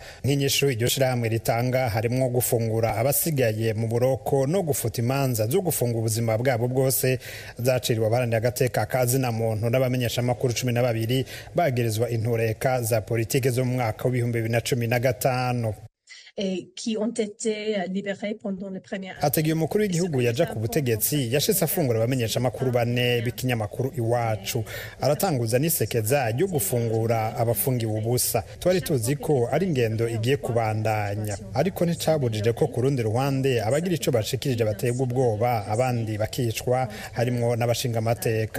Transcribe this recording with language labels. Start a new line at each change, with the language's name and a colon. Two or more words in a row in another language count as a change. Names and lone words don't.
Rundi: Nk'inyishu iryo shirahamwe ritanga harimo gufungura abasigaye mu buroko no gufuta imanza zo gufunga ubuzima bwabo bwose zaciriwe abaharanira agateka kazina muntu n'abamenyesha makuru 12 bagerezwa intureka za politike zo mu mwaka wa 2015.
French: et qui ont été libérés pendant les premières années.
Rundi: Ategeye umukuru w'igihugu yaja ku butegetsi yashitse afungura abamenyesha makuru bane b'ikinyamakuru Iwacu, aratanguza n'isekeza ryo gufungura abafungiwe ubusa. Twari tuzi ko ari ingendo igiye kubandanya, ariko nticabujije ko ku rundi ruhande abagira ico bashikirije bategwa ubwoba, abandi bakicwa, harimwo n'abashinga amateka.